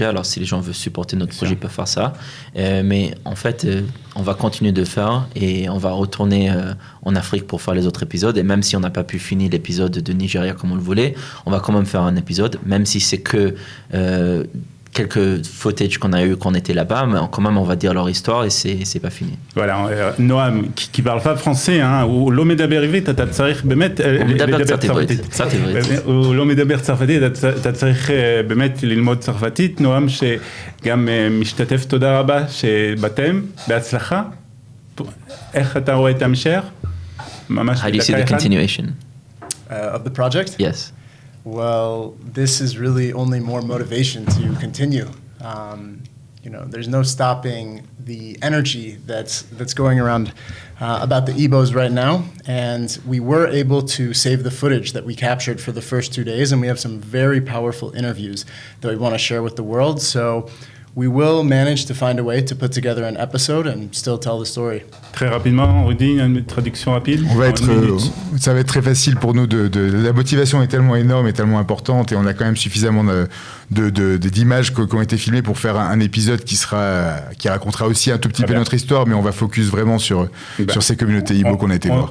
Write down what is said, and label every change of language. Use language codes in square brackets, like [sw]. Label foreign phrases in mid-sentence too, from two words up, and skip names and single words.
[fr] Alors, si les gens veulent supporter notre projet, ils peuvent faire ça. Mais en fait, on va continuer de faire et on va retourner en Afrique pour faire les autres épisodes. Et même si on n'a pas pu finir l'épisode de Nigeria comme on le voulait, on va quand même faire un épisode, même si c'est que... quelques footage qu'on a eu quand on était là-bas, mais quand même on va dire leur histoire et c'est pas fini. Voilà, Noam qui parle pas français, ou [he] לא מדבר עברית, אתה צריך באמת לדבר קצת עברית. הוא לא מדבר צרפתית, אתה צריך באמת ללמוד צרפתית. נועם שגם משתתף, תודה רבה שבאתם, בהצלחה. איך אתה רואה את ההמשך? ממש [en] How do you see the continuation? Of the project? Yes. Well, this is really only more motivation to continue. There's no stopping the energy that's going around about the Ibos right now. And we were able to save the footage that we captured for the first 2 days, and we have some very powerful interviews that we want to share with the world. So we will manage to find a way to put together an episode and still tell the story. [fr] Très rapidement, Rudy, une traduction rapide. Ça va être très facile pour nous. La motivation est tellement énorme et tellement importante et on a quand même suffisamment d'images qui ont été filmées pour faire un épisode qui racontera aussi un tout petit peu notre histoire, mais on va focus vraiment sur ces communautés Ibo qu'on a été voir.